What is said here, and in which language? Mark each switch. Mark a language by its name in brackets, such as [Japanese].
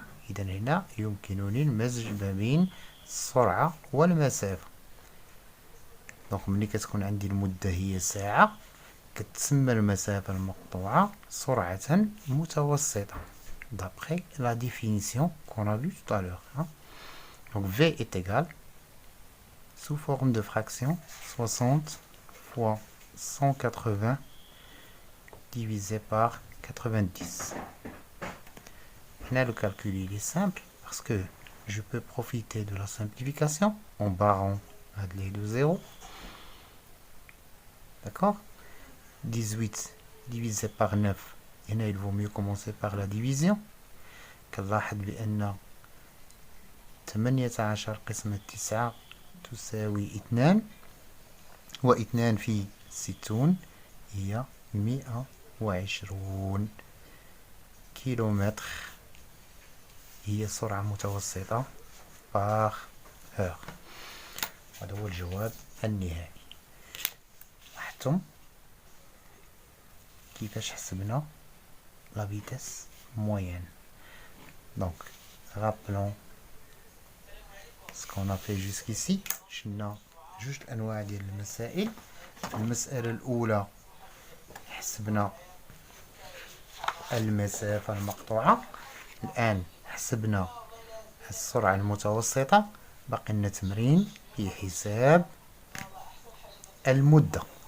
[Arabic] إذا هنا يمكنني المزج ما بين السرعة والمسافة. دونك ملي كتكون عندي المدة هي ساعة كتسمى المسافة المقطوعة سرعة متوسطة [French] d'après la définition qu'on a vue tout à l'heure. Donc v est égal, sous forme de fraction, 60 fois 180 divisé par 90. Là, le calcul il est simple parce que je peux profiter de la simplification en barrant les deux zéros. D'accord? 18 divisé par 9. Et là, il vaut mieux commencer par la division. [Arabic] كنلاحظ بأن 18 قسمة 9 تساوي 2 و2 في 60 هي 120 كيلومتر. هي سرعة متوسطة [French] par heure. [Arabic] هذا هو الجواب النهائي. لاحظتم كيفاش حسبنا [French] la vitesse moyenne. Donc rappelons ce qu'on a fait jusqu'ici. [Arabic] شلنا جوج الأنواع ديال المسائل. في المسألة الأولى حسبنا المسافة المقطوعة. الآن حسبنا السرعة المتوسطة. باقي لنا تمرين في حساب المدة.